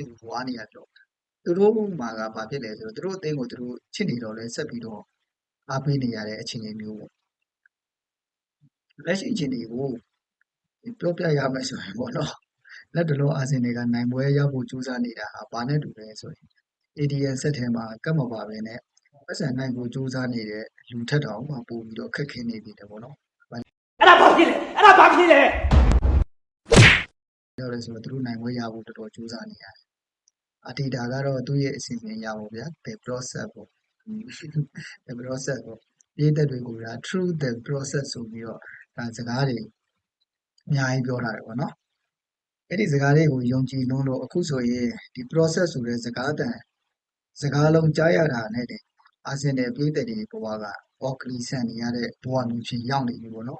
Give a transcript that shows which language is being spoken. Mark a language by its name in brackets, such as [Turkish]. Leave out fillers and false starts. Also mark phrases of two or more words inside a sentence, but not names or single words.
[Burmese] ပြီးဝါနေရတော့သူတို့မှာကဘာဖြစ်လဲဆိုတော့သူတို့အသင်းကိုသူတို့ချစ်နေတော့လည်းဆက်ပြီးတော့အားပေးနေရတဲ့အခြေအနေမျိုးပေါ့လက်ရှိအခြေအနေကိုပြောပြရမယ်ဆိုရင်ပေါ့နော်လက်တလုံးအာဆင်နယ်ကနိုင်ပွဲရဖို့ကြိုးစားနေတာဟာဘာနဲ့တူလဲဆိုရင် ADN ဆက်ထဲမှာကတ်မပါပဲနဲ့ပတ်စံနိုင်ဖို့ကြိုးစားနေတဲ့လူထက်တောင်မှပို့ပြီးတော့ခက်ခဲနေပြီတယ်ပေါ့နော် အဲ့ဒါဘာဖြစ်လဲ ပြောရဲဆိုတော့သူတို့နိုင်ပွဲရဖို့တော်တော်ကြိုးစားနေရတယ်အတီတာကတော့သူ့ရဲ့အစီအစဉ်ရဖို့ဗျာ [English] the process [Burmese] ပေါ့ [English] the process [Burmese] ပေါ့ပြည်သက်တွေကိုဒါ [English] through the process [Burmese] ဆိုပြီးတော့ဒါစကားတွေအများကြီးပြောထားတယ်ပေါ့နော်အဲ့ဒီစကားတွေကိုယုံကြည်လုံးလို့အခုဆိုရင်ဒီ process ဆိုတဲ့စကားလုံးကြားရတာနဲ့တင်အာဆင်နယ်ပြည်သက်တွေဘဝကအော်ကလီဆန်နေရတဲ့ဘဝမျိုးဖြစ်ရောက်နေပြီပေါ့နော်